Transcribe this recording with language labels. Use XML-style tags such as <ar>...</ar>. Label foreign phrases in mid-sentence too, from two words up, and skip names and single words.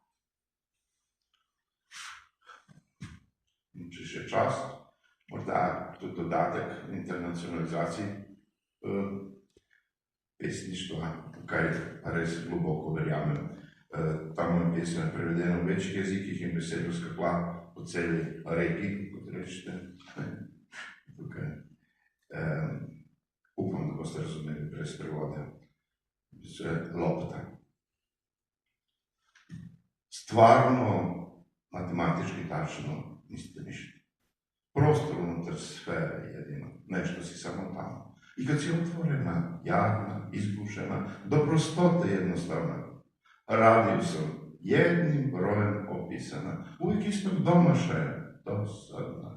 <sl>In če še čas, morda tudi dodatek internacionalizaciji pesništva, kaj res globoko verjamem. Ta moja pesem je prevedena v večjih jezikih in besedo skakla po celi regiji, kot rečete. Tukaj. Upam, da boste razumeli brez prevoda.</sl> <hr>Lopta. Stvarno, matematički tačno niste ništa. Prostor unutar sfere jedino, nešto si samo tamo. I kad si otvorena, jadna, izbušena, do prostote jednostavna, radio sam jednim brojem opisana, uvijek istog domašaja, dosadna.</hr>